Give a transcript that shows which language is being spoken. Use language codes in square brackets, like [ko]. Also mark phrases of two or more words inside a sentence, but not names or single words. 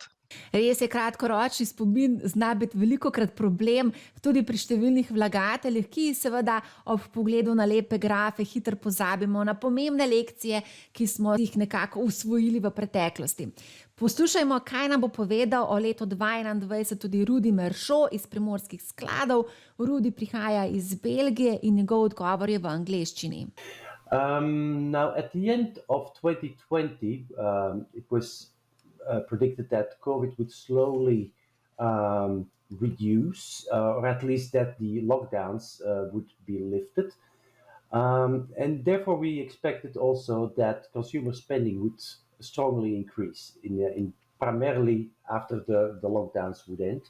[sl] Res je, kratkoročni spomin zna biti velikokrat problem tudi pri številnih vlagateljih, ki seveda ob pogledu na lepe grafe hitro pozabimo na pomembne lekcije, ki smo jih nekako usvojili v preteklosti. Poslušajmo, kaj nam bo povedal o letu 2021 tudi Rudi Meršo iz Primorskih skladov. Rudi prihaja iz Belgije in njegov odgovor je v angleščini. [en] Now, at the end of 2020, it was predicted that COVID would slowly reduce, or at least that the lockdowns would be lifted. And therefore, we expected also that consumer spending would strongly increase, in primarily after the lockdowns would end.